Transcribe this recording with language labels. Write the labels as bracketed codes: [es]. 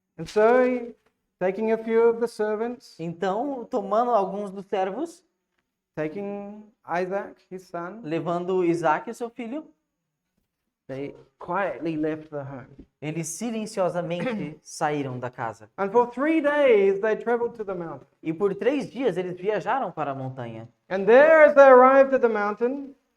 [en] And so, taking a few of the servants, [pt] Então, tomando alguns dos servos, [en] taking Isaac, his son, [pt] levando Isaac, seu filho, [en] they quietly left the home. [pt] eles silenciosamente saíram da casa. [en] And for 3 days, they traveled to the mountain. [pt] E por 3 dias eles viajaram para a montanha. [en] And there, as they arrived at the mountain,